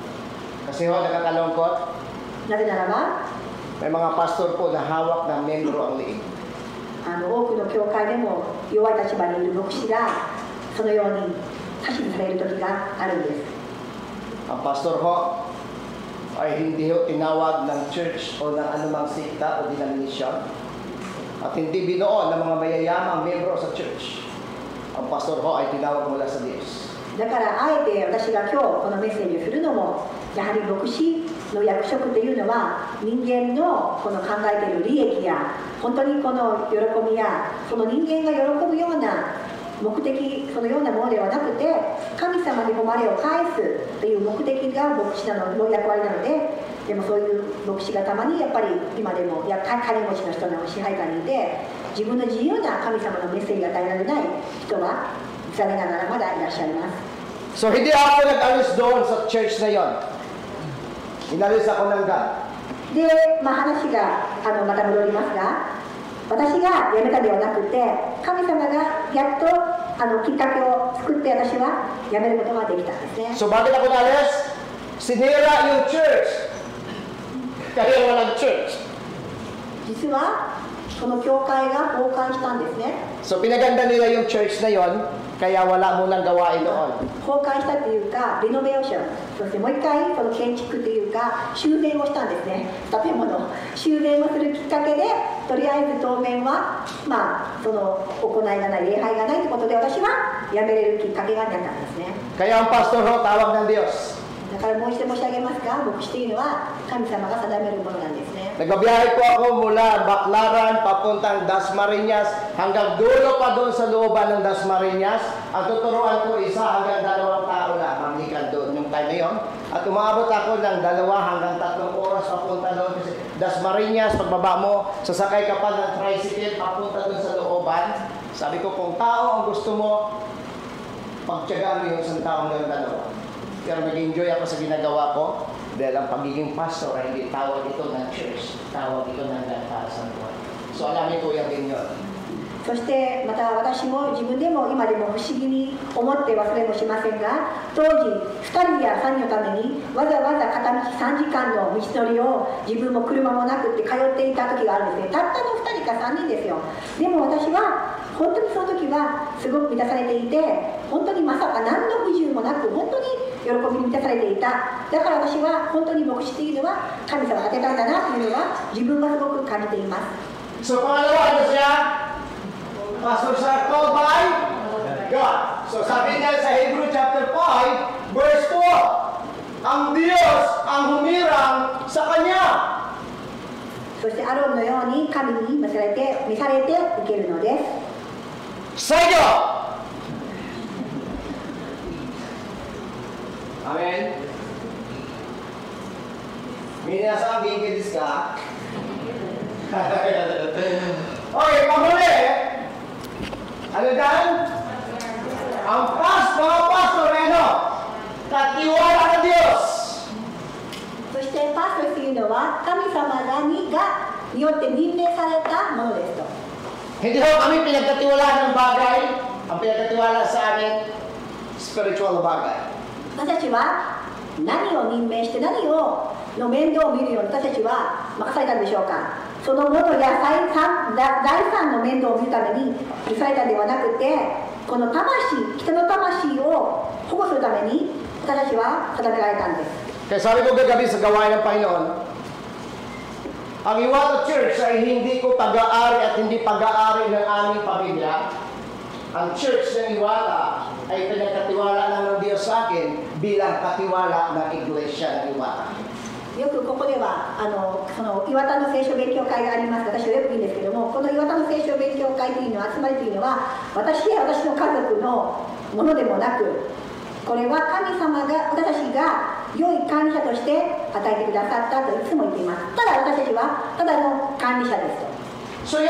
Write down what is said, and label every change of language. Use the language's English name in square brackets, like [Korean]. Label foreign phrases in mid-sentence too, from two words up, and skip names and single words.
[Filipino] Kasi ho, nakakalungkot, [Japanese] なぜならば、 [Filipino] may mga pastor po na hawak ng membro ang liig. [Japanese] 多くの教会でも弱い立場にいる牧師がそのように指図される時があるんです。 [Filipino] Ang pastor ho ay hindi ho tinawag ng church o ng anumang sikta o denomination at hindi binuo ng mga mayayamang membro sa church. Ang pastor ho ay tinawag mula sa Diyos. [Japanese] だからあえて私が今日このメッセージをするのも、やはり牧師の役職というのは人間のこの考えている利益や本当にこの喜びやその人間が喜ぶような目的、そのようなものではなくて、神様に誉れを返すという目的が牧師の役割なので、でもそういう牧師がたまにやっぱり今でも金持ちの人の支配下にいて、自分の自由な神様のメッセージが与えられない人が残念ながらまだいらっしゃいます。 [Filipino] So hindi ako nag-alis doon sa church na yon. Inalis ako ng God. [Japanese] で、話がまた戻りますが、私が辞めたではなくて、神様がやっときっかけを作って私は辞めることができたんですね。 [Filipino] So bakit ako nalis? Sinira yung church. Kaya walang church. [Japanese] 実はこの教会が崩壊したんですね。 [Filipino] So pinaganda nila yung church na yon, kaya wala mo nang gawain noon. [Japanese] 崩壊したというか、リノベーション、そしてもう一回その建築というか修繕をしたんですね。建物修繕をするきっかけで、とりあえず当面はその行いがない、礼拝がないということで、私は辞めれるきっかけがなったんですね。 [Filipino] Kaya ang pastor ho, tawag ng Diyos. [Japanese] だからもう一度申し上げますが、牧師というのは神様が定めるものなんですね。 [Filipino] Nagbabiyahe po ako mula Baclaran papuntang Dasmariñas hanggang dulo pa doon sa looban ng Dasmariñas. Ang tuturuan ko isa hanggang 2 tao lang, mamlikan doon yung time na yon. At umabot ako ng 2 hanggang 3 oras papunta doon kasi Dasmariñas, pagbaba mo, sasakay ka pa ng tricycle papunta doon sa looban. Sabi ko, kung tao ang gusto mo, pagtyagaan mo yung isang taong ng 2. Pero nag-enjoy ako sa ginagawa ko dahil ang pagiging pastor ay hindi tawag ito ng church, tawag ito ng lantasan buhay. So alamin ko yan din yun. [Japanese] そしてまた私も自分でも今でも不思議に思って忘れもしませんが、当時2人や3人のためにわざわざ片道3時間の道のりを自分も車もなくって通っていた時があるんですね。たったの2人か3人ですよ。でも私は本当にその時はすごく満たされていて、本当にまさか何の不自由もなく本当に喜びに満たされていた。だから私は本当に牧師というのは神様が当てたんだなというのは自分がすごく感じています。 [Filipino] So pangalawa, ano siya? [English] Pastors are called by God. [Filipino] So sabi niya sa [English] Hebrew chapter 5, verse 4, [Filipino] ang Diyos ang humirang sa Kanya. [Japanese] そしてアロンのように神に召されて受けるのです。さよ。アメン。皆さん元気ですか？ [Filipino] Okay, panghuli. Ano dyan? Ang mga pastor ay ano? Katiwala ng Diyos. [Japanese] そしてパストというのは神様によって任命されたものですと。 [Filipino] Hindi ho kami pinagkatiwalaan ng bagay. Ang pinagkatiwala sa amin, spiritual na bagay. [Japanese] 私たちは何を任命して何をの面倒を見るように私たちは任されたんでしょうか。そのものや第三の面倒を見るために許されたんではなくて、この人の魂を保護するために私たちは定められたんです。 [Filipino] Kaya sabi ko kagabi sa gawain ng Panginoon, ang Iwata Church ay hindi ko pag-aari at hindi pag-aari ng aming pamilya. Ang Church ng Iwata ay pinagkatiwala lang ng Diyos sa akin bilang katiwala ng Iglesia ng Iwata. [Japanese] よくここではその岩田の聖書勉強会がありますが、私はよく言うんですけども、この岩田の聖書勉強会というのは集まりというのは私や私の家族のものでもなく、これは神様が私たちが良い管理者として与えてくださったといつも言っています。ただ私たちはただの管理者ですと。